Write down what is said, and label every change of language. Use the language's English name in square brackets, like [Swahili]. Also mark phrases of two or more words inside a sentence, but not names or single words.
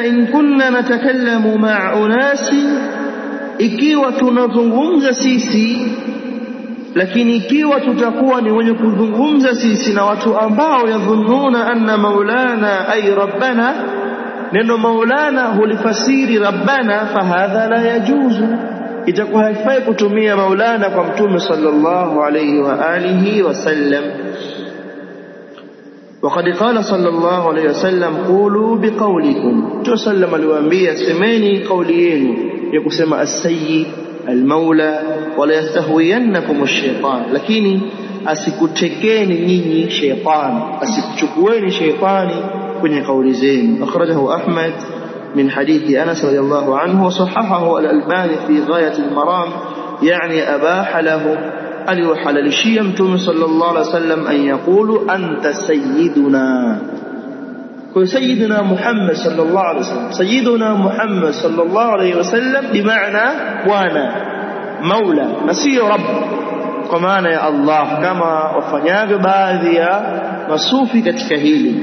[Arabic] إن كنا نتكلم مع أناس [Swahili] ikiwa tunazungumza sisi lakini ikiwa tutakuwa ni wenye kuzungumza sisi na watu ambao [Arabic] يظنون أن مولانا أي ربنا [Swahili] neno maulana hulifasiri rabbana [Arabic] فهذا لا يجوز [Swahili] itakuwa haifai kutumia maulana kwa mtume [Arabic] صلى الله عليه وآله وسلم. وقد قال صلى الله عليه وسلم قولوا بقولكم تسلم [Swahili] aliwaambia semeni kauli yenu ya kusema as-sayyid [Arabic] المولى ولا يستهوينكم الشيطان [Swahili] lakini asikutekeni nyinyi shaytan asikuchukueni shaytani kwenye kauli zenu. [Arabic] أخرجه أحمد من حديث أنس رضي الله عنه وصححه الألباني في غاية المرام يعني أباح له [Swahili] aliwahalalishia mtume [Arabic] صلى الله عليه وسلم أن يقول أنت سيدنا [Swahili] kwa sayyidina Muhammad [Arabic] صلى الله عليه وسلم سيدنا محمد صلى الله عليه وسلم [Swahili] bimaana bwana maula na sio rabb kwa maana ya Allah kama wafanyavyo baadhi ya masufi katika hili.